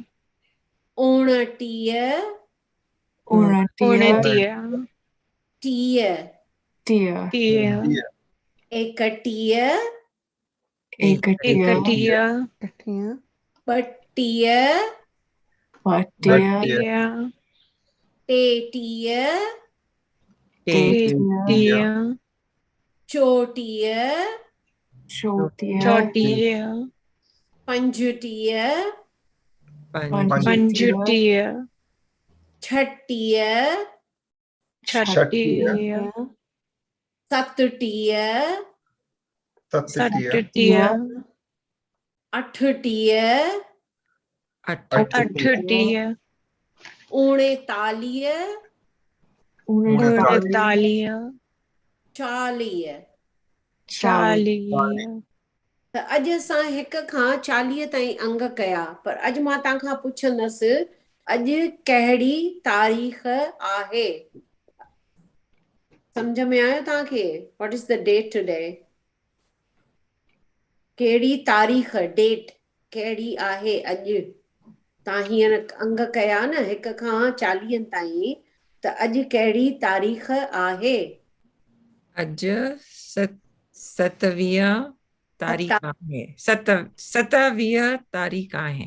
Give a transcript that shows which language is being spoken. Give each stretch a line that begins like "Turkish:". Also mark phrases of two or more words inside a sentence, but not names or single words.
Sindhi: उणटीह उणटीह टीह टीह एकटीह एकटीह ॿटीह टेटीह टेटीह चोटीह चोटीह पंजटीह पंजटीह छटीह छटीह सतटीह सतटीह अठटीह अठटीह उणेतालीह उणेतालीह चालीह चालीह त अॼु असां हिक खां 40 ताईं अंग कया. पर अॼु मां तव्हां खां पुछंदसि अॼु कहिड़ी तारीख़ आहे? सम्झ में आयो तव्हांखे?
English: What is the date today?
Sindhi: कहिड़ी तारीख़, डेट कहिड़ी आहे अॼु? तव्हां हींअर अंग कया न हिक खां 40 ताईं, त अॼु कहिड़ी तारीख़ आहे? अॼु 27 तारीख़ आहे 27 तारीख़ आहे